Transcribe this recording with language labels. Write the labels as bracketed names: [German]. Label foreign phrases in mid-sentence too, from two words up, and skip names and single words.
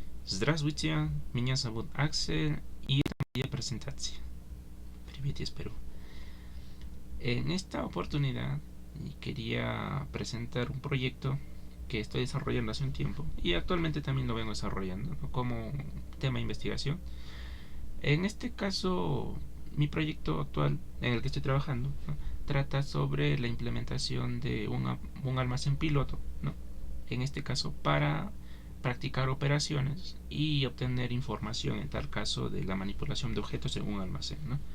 [Russian] Здравствуйте, меня зовут Аксель, и это моя презентация. Привет из Perú. [Spanish] En esta oportunidad quería presentar un proyecto que estoy desarrollando hace un tiempo y actualmente también lo vengo desarrollando, ¿no?, como tema de investigación. En este caso, mi proyecto actual en el que estoy trabajando, ¿no?, trata sobre la implementación de un almacén piloto, ¿no?, en este caso para practicar operaciones y obtener información en tal caso de la manipulación de objetos en un almacén, ¿no?